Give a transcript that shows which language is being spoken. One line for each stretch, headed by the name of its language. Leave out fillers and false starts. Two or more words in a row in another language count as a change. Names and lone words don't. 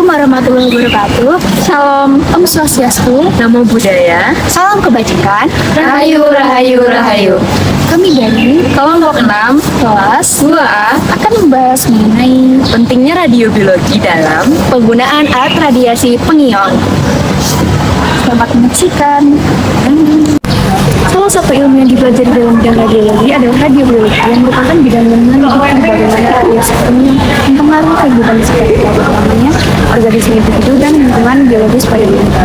Arabic: ورحمة الله وبركاته.
Balinese: Salam Om Swastiastu,
Pali: Namo Buddhaya,
Indonesian: salam kebajikan,
Javanese: Rahayu, Rahayu, Rahayu.
Indonesian: Kami dari Kelompok 6, kelas 2A, akan membahas mengenai pentingnya radiobiologi dalam penggunaan alat radiasi pengion. Selamat menyaksikan. Salah satu ilmu yang dipelajari dalam bidang radiologi adalah radiobiologi, yang merupakan bidang yang meneliti bagaimana radiasi pengion mempengaruhi kehidupan di sekitar kita, utamanya organisme individu dan lingkungan biologis pada dirinya.